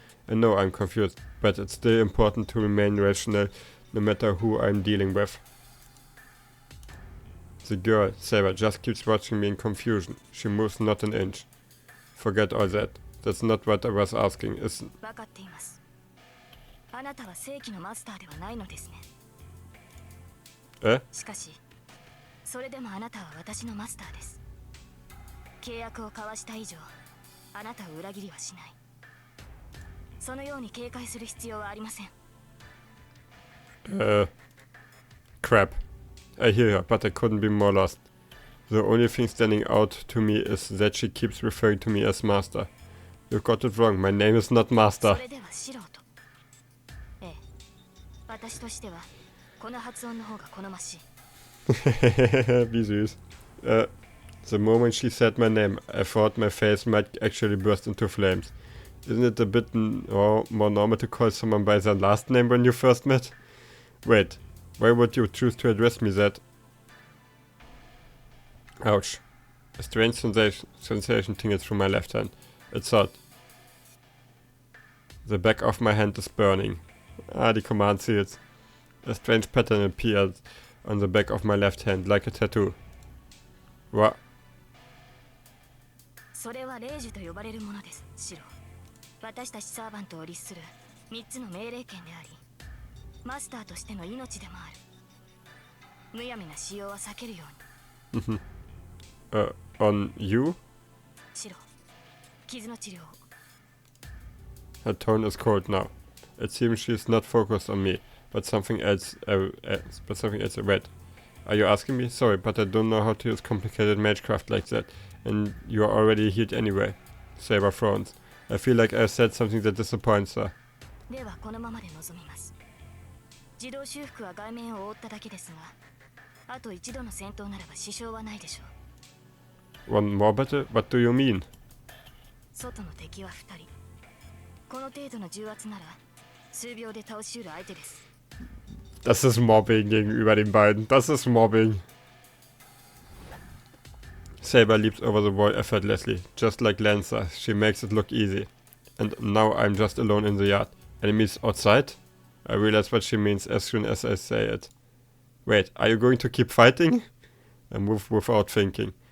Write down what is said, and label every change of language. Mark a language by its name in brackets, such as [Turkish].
[English] I know I'm confused, but it's still important to remain rational, no matter who I'm dealing with. The girl, Saber, just keeps watching me in confusion. She moves not an inch. Forget all that. That's not what I was asking, is... [Japanese] 分かっています。あなたは正規のマスターではないのですね。しかし、それでもあなたは私のマスターです。契約を交わした以上、あなたを裏切りはしない。そのように警戒する必要はありません。 [English] Crap. I hear her, but I couldn't be more lost. The only thing standing out to me is that she keeps referring to me as Master. You got it wrong. My name is not Master. [Japanese] それでは素人。ええ、私としてはこの発音の方が好ましい。 [German] Wie süß. [English] The moment she said my name, I thought my face might actually burst into flames. Isn't it a bit more normal to call someone by their last name when you first met? Wait, why would you choose to address me that? Ouch. A strange sensation tingles through my left hand. It's hot. The back of my hand is burning. The command seals. A strange pattern appeared on the back of my left hand, like a tattoo. What? [Japanese] それは令樹と呼ばれるものです、シロ。私たちサーバントを律する3つの命令権であり、マスターとしての命でもある。むやみな使用は避けるように。 [English] On you? [Japanese] シロ、傷の治療を。 [English] Her tone is cold now. It seems she's not focused on me, but something else. Wait, are you asking me? Sorry, but I don't know how to use complicated magecraft like that, and you are already healed anyway. Saber frowns. I feel like I said something that disappoints her. [Japanese] ではこのままで臨みます。自動修復は外面を覆っただけですが、あと一度の戦闘ならば支障はないでしょう。 One more battle? What do you mean? 外の敵は2人。この程度の重圧なら数秒で倒し得る相手です。 [German] Das ist Mobbing gegenüber den beiden. Das ist Mobbing. [English] Saber leaps over the wall effortlessly, just like Lancer. She makes it look easy. And now I'm just alone in the yard. Enemies outside? I realize what she means as soon as I say it. Wait, are you going to keep fighting? I move without thinking.